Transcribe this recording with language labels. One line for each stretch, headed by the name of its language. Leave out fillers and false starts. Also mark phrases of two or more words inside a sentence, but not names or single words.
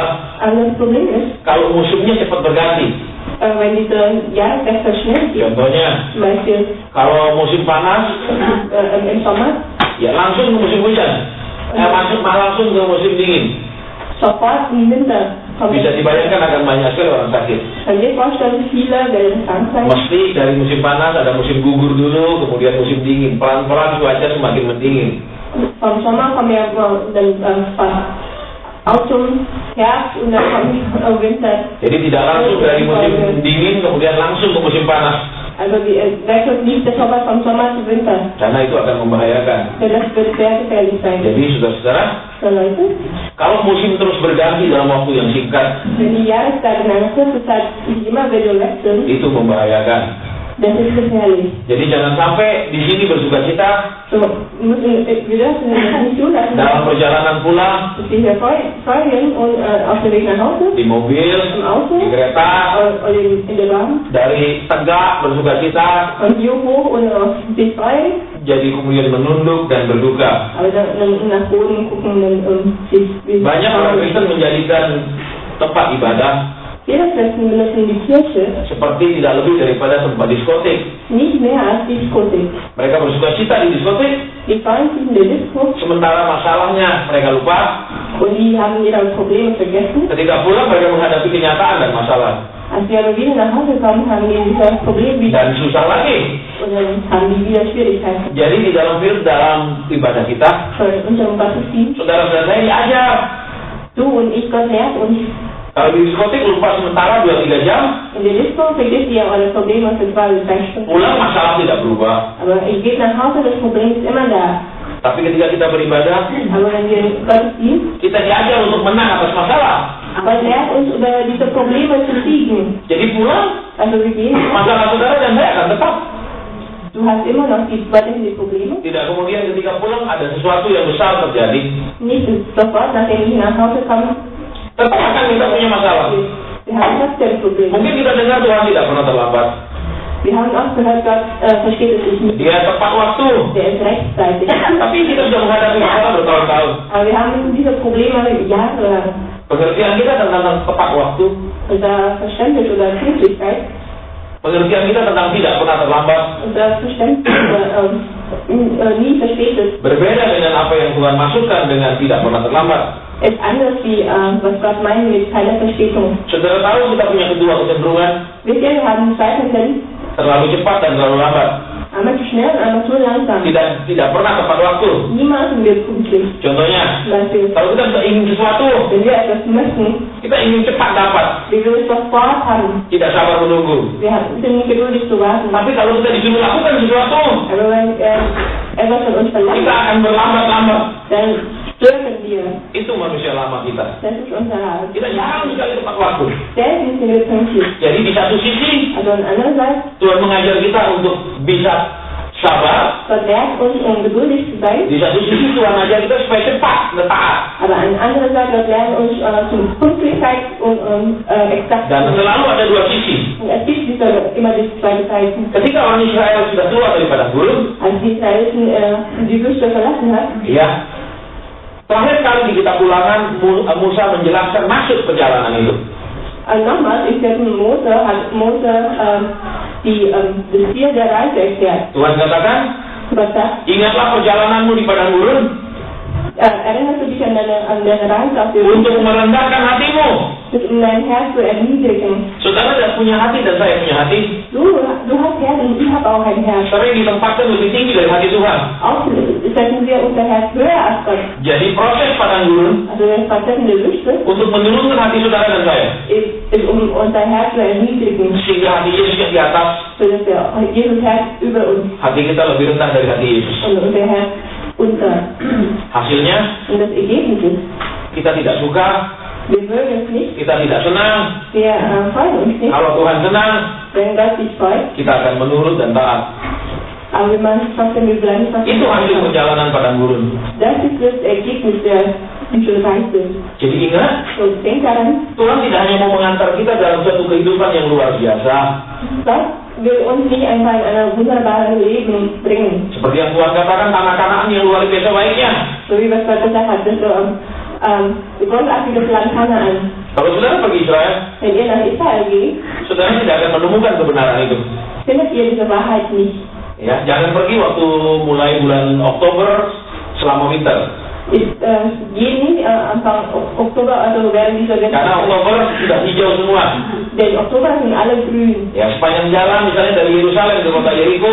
German: Aber das Problem ist,
Indonesian: kalau musimnya cepat berganti.
German: wenn diese Jahreswechsel schnell geht,
Indonesian: Contohnya,
German: zum Beispiel
Indonesian: kalau musim panas,
German: im Sommer,
Indonesian: ya langsung ke musim hujan. Langsung ke musim dingin.
German: sofort im Winter kommt.
Indonesian: Bisa dibayangkan akan banyak sekali orang sakit.
German: Könnt ihr vorstellen, viele werden krank sein?
Indonesian: Mesti dari musim panas ada musim gugur dulu, kemudian musim dingin. Pelan-pelan cuaca semakin mendingin.
German: Vom Sommer kommen ja dann Autumn, Herbst und dann kommt Winter.
Indonesian: Jadi tidak langsung dari musim dingin kemudian langsung ke musim panas.
German: Also wechselt nicht der Sommer vom Sommer zu Winter.
Indonesian: Karena itu akan membahayakan.
German: Denn das wird sehr gefährlich sein.
Indonesian: Jadi saudara-saudara,
German: So Leute,
Indonesian: kalau musim terus berganti dalam waktu yang singkat,
German: wenn die Jahreszeiten in einer kurzen Zeit immer wieder wechseln,
Indonesian: itu membahayakan.
German: das ist gefährlich.
Indonesian: Jadi jangan sampai di sini bersukacita,
German: So müssen wir dürfen das nicht zulassen,
Indonesian: dalam perjalanan pulang,
German: dass wir hier freuen und auf dem Weg nach Hause,
Indonesian: di mobil,
German: im Auto
Indonesian: di kereta,
German: oder in der Bahn,
Indonesian: dari tegak bersukacita,
German: von hier hoch und sich freuen,
Indonesian: jadi kemudian menunduk dan berduka.
German: aber dann nach Boden gucken und sich
Indonesian: Banyak orang Kristen menjadikan tempat ibadah
German: Viele Christen benutzen die Kirche
Indonesian: seperti tidak lebih daripada tempat diskotik.
German: nicht mehr als Diskothek.
Indonesian: Mereka bersukacita di diskotik,
German: Die freuen sich in der Disco
Indonesian: sementara masalahnya mereka lupa.
German: und die haben ihre Probleme vergessen.
Indonesian: Ketika pulang mereka menghadapi kenyataan dan masalah.
German: Als wir aber wieder nach Hause kommen, haben die dieses Problem wieder
Indonesian: Dan susah lagi.
German: und dann haben die wieder Schwierigkeiten.
Indonesian: Jadi di dalam ibadah kita,
German: Für unseren Gottesdienst,
Indonesian: saudara-saudara ini ajar.
German: du und ich, Gott lehrt uns.
Indonesian: Kalau di diskotik lupa sementara 2-3 jam,
German: In der Disco vergisst ihr eure Probleme für 2 bis 3 Stunden.
Indonesian: pulang masalah tidak berubah.
German: Aber ihr geht nach Hause, das Problem ist immer da.
Indonesian: Tapi ketika kita beribadah,
German: Aber wenn wir Gottesdienst,
Indonesian: kita diajar untuk menang atas masalah.
German: aber lehrt uns über diese Probleme zu siegen.
Indonesian: Jadi pulang,
German: Also wir gehen,
Indonesian: masalah saudara dan saya akan tetap.
German: hast immer noch weiterhin die Probleme.
Indonesian: Tidak kemudian ketika pulang ada sesuatu yang besar terjadi.
German: Nicht sofort, nachdem ich nach Hause komme,
Indonesian: Tetap akan kita punya masalah.
German: wir haben trotzdem Probleme.
Indonesian: Mungkin kita dengar Tuhan tidak pernah terlambat.
German: Wir haben auch gehört, Gott versteht es sich nicht.
Indonesian: Dia tepat waktu.
German: Der ist rechtzeitig.
Indonesian: Tapi kita sudah menghadapi masalah bertahun-tahun.
German: Aber wir haben diese Probleme jahrelang.
Indonesian: Pengertian kita tentang tepat waktu,
German: Unser Verständnis oder Pünktlichkeit,
Indonesian: pengertian kita tentang tidak pernah terlambat,
German: unser Verständnis nie verspätet,
Indonesian: berbeda dengan apa yang Tuhan maksudkan dengan tidak pernah terlambat.
German: ist anders wie was Gott meint mit keiner Verspätung.
Indonesian: Saudara tahu kita punya kedua kecenderungan,
German: Wisst ihr, wir haben zwei Tendenzen,
Indonesian: terlalu cepat dan terlalu lambat.
German: einmal zu schnell und einmal zu langsam.
Indonesian: Tidak pernah tepat waktu.
German: Niemals sind wir pünktlich.
Indonesian: Contohnya,
German: Zum Beispiel,
Indonesian: kalau kita ingin sesuatu,
German: wenn wir etwas möchten,
Indonesian: kita ingin cepat dapat,
German: wir will es sofort haben.
Indonesian: tidak sabar menunggu.
German: Wir sind nicht geduldig zu warten.
Indonesian: Tapi kalau kita disuruh lakukan sesuatu,
German: Aber wenn etwas von uns
Indonesian: kita
German: verlangt,
Indonesian: akan berlambat-lambat.
German: dann stören wir.
Indonesian: Itu manusia lama kita.
German: Das ist unser Rat.
Indonesian: Kita jarang sekali tepat waktu.
German: Selten sind wir pünktlich.
Indonesian: Jadi di satu sisi,
German: Also andererseits,
Indonesian: Tuhan mengajar kita untuk bisa sabar.
German: Gott lehrt uns, geduldig zu sein.
Indonesian: Di satu sisi Tuhan mengajar kita supaya cepat dan taat.
German: Aber an anderer Seite, Gott lernt uns zum Pünktlichkeit und exakt.
Indonesian: Dan selalu ada dua sisi.
German: Und es gibt immer die zwei Seiten.
Indonesian: Ketika orang Israel sudah keluar dari padang gurun,
German: Als die Israeliten die Wüste verlassen hat,
Indonesian: ya, terakhir kali di kitab Ulangan Musa menjelaskan maksud perjalanan itu.
German: nochmals, ich glaube, Mose hat das Ziel der Reise erklärt.
Indonesian: Tuhan katakan,
German: Gott sagt,
Indonesian: ingatlah perjalananmu di padang gurun
German: erinnerst du dich an deine Reise auf der
Indonesian: untuk
German: Wüste,
Indonesian: merendahkan hatimu.
German: um dein Herz zu erniedrigen.
Indonesian: Saudara tidak punya hati dan saya punya hati.
German: Du hast Herz und ich habe auch ein Herz.
Indonesian: Sering ditempatkan lebih tinggi dari hati Tuhan.
German: Auch setzen wir unser Herz höher als Gott.
Indonesian: Jadi proses padang gurun
German: Also das Versetzen der Wüste
Indonesian: untuk menurunkan hati saudara dan saya,
German: ist unser Herz zu erniedrigen,
Indonesian: sehingga hati Yesus yang di atas,
German: sodass Jesus Herz über uns
Indonesian: hati kita lebih rendah dari hati Yesus.
German: und unser Herz unter.
Indonesian: Hasilnya,
German: Und das Ergebnis ist,
Indonesian: kita tidak suka,
German: wir mögen es nicht,
Indonesian: kita tidak senang.
German: wir freuen uns nicht,
Indonesian: Kalau Tuhan senang,
German: wenn Gott sich freut,
Indonesian: kita akan menurut dan taat.
German: aber wenn man es trotzdem, wir bleiben
Indonesian: Itu hasil perjalanan padang gurun.
German: Das ist das Ergebnis der Reise.
Indonesian: Jadi ingat,
German: Und denk daran,
Indonesian: Tuhan tidak hanya mau mengantar kita dalam suatu kehidupan yang luar biasa,
German: Gott will uns nicht einfach in ein wunderbares Leben bringen,
Indonesian: seperti yang Tuhan katakan, tanah-kanakan yang luar biasa baiknya.
German: so wie was Gott gesagt hat, das großartiges Land Kanaan.
Indonesian: Kalau saudara pergi Israel,
German: Wenn ihr nach Israel geht,
Indonesian: saudara tidak akan menemukan kebenaran itu.
German: findet ihr diese Wahrheit nicht.
Indonesian: Ya, jangan pergi waktu mulai bulan Oktober selama winter.
German: Geht nicht Anfang Oktober, also während dieser
Indonesian: Karena Oktober sudah hijau semua.
German: Denn Oktober sind alle grün.
Indonesian: Ya, sepanjang jalan misalnya dari Yerusalem ke kota Yeriko,